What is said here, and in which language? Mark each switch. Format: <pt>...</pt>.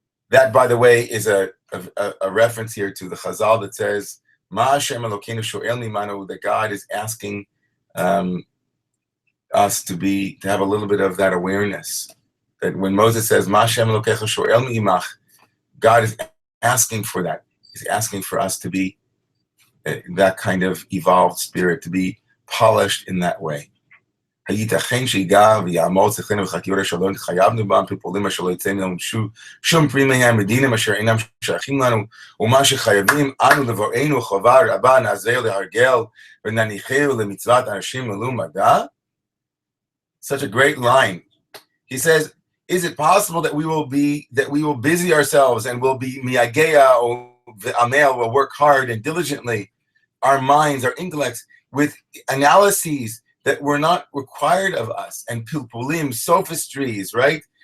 <en>That, by the way, is a reference here to the Chazal that says,</en> <he>"Ma Hashem Elokeinu sho'el mi'imanu,"</he> <en>that God is asking us to have a little bit of that awareness. That when Moses says,</en> <he>"Ma Hashem Elokecha sho'el mi'imach,"</he> <en>God is asking for that. He's asking for us to be that kind of evolved spirit, to be polished in that way.</en> <he>הייתכן שיגע ויעמוד שכלנו וחקירות אשר לא התחייבנו בם, פיפולים אשר לא יצא ממנו שום פרי מהם, מדינים אשר אינם שייכים לנו, ומה שחייבים אנו לבוראנו חובה רבה נעזר להרגל ונניחהו למצוות אנשים מלוא מדע.</he> <en>Such a great line. He says, is it possible that we will busy ourselves and will be miyagea or amel, will work hard and diligently, our minds, our intellects, with analyses that were not required of us, and pilpulim, sophistries, right?</en>